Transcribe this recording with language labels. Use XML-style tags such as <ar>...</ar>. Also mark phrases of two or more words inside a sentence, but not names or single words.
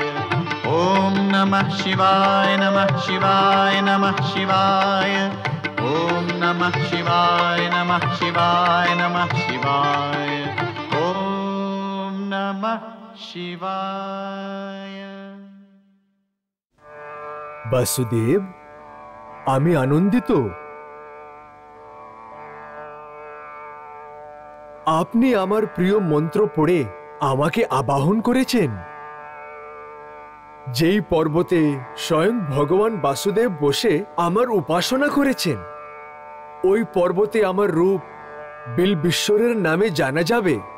<sa>ॐ नमः शिवाय नमः शिवाय नमः शिवाय। ॐ नमः शिवाय नमः शिवाय नमः शिवाय। ॐ नमः शिवाय।</sa> <bn>বাসুদেব, আমি আনন্দিত। আপনি আমার প্রিয় মন্ত্র পড়ে আমাকে আবাহন করেছেন। যেই পর্বতে স্বয়ং ভগবান বাসুদেব বসে আমার উপাসনা করেছেন, ওই পর্বতে আমার রূপ বিলবিশ্বরের নামে জানা যাবে।</bn>